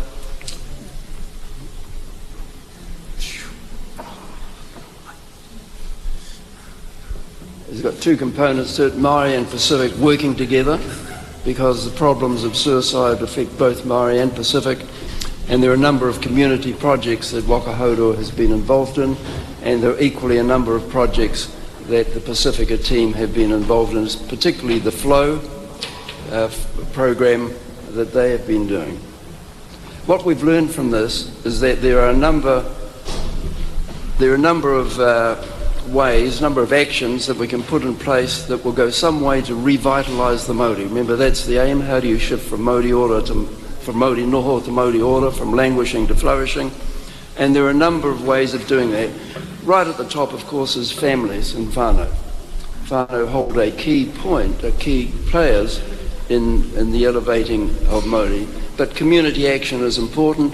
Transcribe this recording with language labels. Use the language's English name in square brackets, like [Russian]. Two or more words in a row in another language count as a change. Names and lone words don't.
[English] It's got two components to it, Maori and Pacific working together, because the problems of suicide affect both Maori and Pacific, and there are a number of community projects that Rotorua has been involved in, and there are equally a number of projects that the Pacifica team have been involved in, particularly the Flow program that they have been doing. What we've learned from this is that there are a number of ways, number of actions that we can put in place that will go some way to revitalise the mauri. Remember, that's the aim. How do you shift from [Māori] mauri noho [English] to [Māori] mauri ora, [English] from languishing to flourishing? And there are a number of ways of doing that. Right at the top, of course, is families and whānau. Whānau hold a key point, key players in the elevating of mauri. But community action is important.